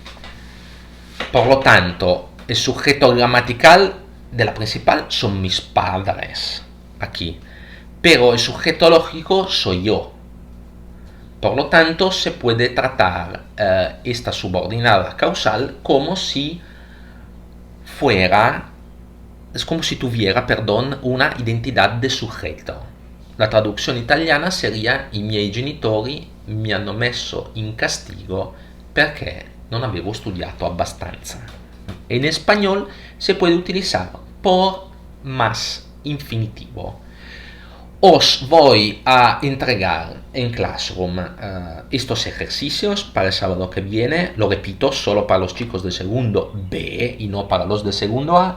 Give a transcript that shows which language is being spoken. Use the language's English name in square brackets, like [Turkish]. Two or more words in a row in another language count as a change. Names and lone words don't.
[Spanish] Por lo tanto, el sujeto gramatical de la principal son mis padres, aquí, pero el sujeto lógico soy yo. Por lo tanto, se puede tratar esta subordinada causal como si tuviera, [Italian] una identità di sujeto. La traduzione italiana sería: i miei genitori mi hanno messo in castigo perché non avevo studiato abbastanza. [Spanish] En español se puede utilizar por más infinitivo. Os voy a entregar en Classroom estos ejercicios para el sábado que viene. Lo repito, solo para los chicos del segundo B y no para los del segundo A.